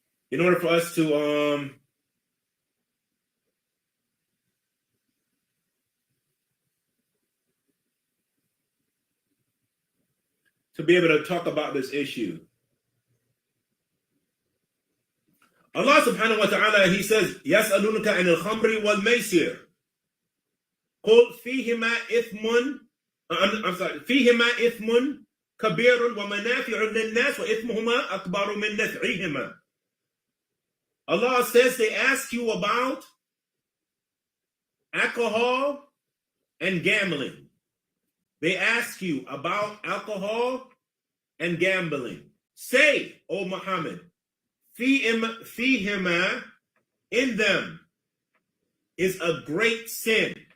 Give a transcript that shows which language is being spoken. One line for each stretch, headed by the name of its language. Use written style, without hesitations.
English: In order for us to be able to talk about this issue.
Arabic: Allah subhanahu wa ta'ala, he says, يَسْأَلُونَكَ عَنِ الْخَمْرِ وَالْمَيْسِرِ قُلْ فِيهِمَا إِثْمٌ فِيهِمَا إِثْمٌ كَبِيرٌ وَمَنَافِعٌ لِلنَّاسِ وَإِثْمُهُمَا أَكْبَرُ مِنْ نَفْعِهِمَا.
English: Allah says they ask you about alcohol and gambling. They ask you about alcohol and gambling. Say, O Muhammad, fihima, in them is a great sin.